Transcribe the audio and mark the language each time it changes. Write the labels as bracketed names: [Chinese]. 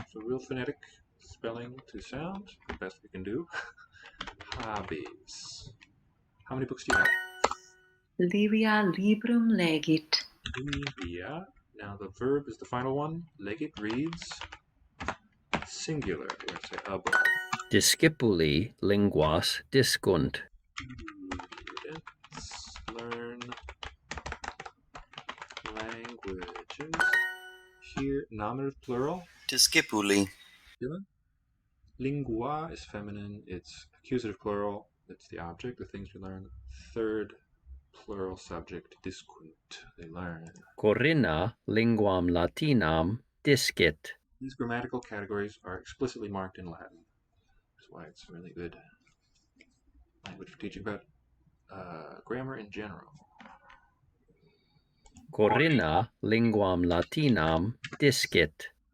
[English] So real phonetic spelling to sound, the best we can do. Habes. How many books do you have? [Latin] Livia librum legit. Livia. [English] Now the verb is the final one. Legit reads singular. We're going to say a book. [Latin] Discipuli linguas discunt. [English] Students learn languages. here, nominative plural. [Latin] Discipuli. [English] Lingua is feminine. It's accusative plural. It's the object, the things we learn. Third plural subject, discunt. They learn. [Latin] Corinna linguam Latinam discit. [English] These grammatical categories are explicitly marked in Latin. That's why it's a really good language for teaching about grammar in general. [Latin] Corinna linguam Latinam discit.